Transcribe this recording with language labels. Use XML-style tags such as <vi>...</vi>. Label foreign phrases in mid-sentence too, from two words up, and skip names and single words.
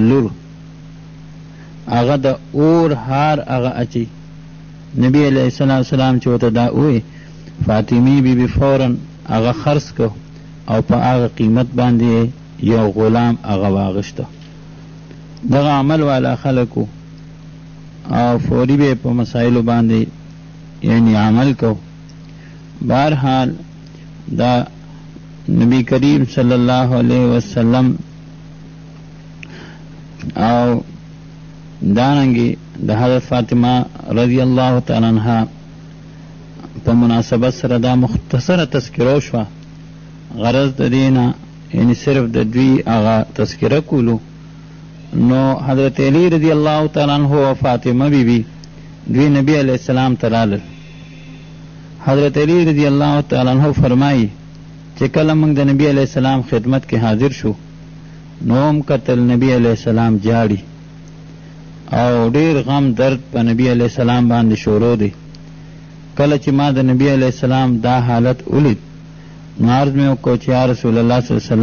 <ps>لور هغه د اور هار هغه اچي نبی</ps> <ar>علیہ السلام</ar> <ps>چې ورته دا ووی فاطمی بی بی فوراً هغه خرڅ کو او په هغه قیمت باندې یو غلام هغه واغشته دغه عمل والا خلکو او فوری به په مسایلو باندې یعنی عمل کو بہرحال دا نبی کریم</ps> <ar>صلی اللہ علیہ وسلم</ar> <ps>او دارنگی دا حضرت فاطمہ</ps> <ar>رضی اللہ تعالی عنہ</ar> <ps>په مناسبت سره دا مختصره تذکره شوه غرض د دینا یعنی صرف د دوی هغه تذکره کولو نو حضرت علی</ps> <ar>رضی اللہ تعالی عنہ</ar> <ps>و فاطمه بی بی دوی نبی</ps> <ar>علیہ السلام</ar> <ps>ترالل حضرت علی</ps> <ar>رضی اللہ تعالی عنہ</ar> <ps>فرمائی چې کله موږ د نبی</ps> <ar>علیہ السلام</ar> <ps>خدمت کې حاضر شو نو هم کتل نبی</ps> <ar>علیہ السلام</ar> <ps>جاړي او ډیر غم درد په نبی</ps> <ar>علیہ السلام</ar> <ps>باندې شروع دی کله چې ما د نبی</ps> <ar>علیہ السلام</ar> <ps>دا حالت ولید نو عرض مې وکړو چې</ps> <ar>یا رسول الله صلی الله علیه</ar>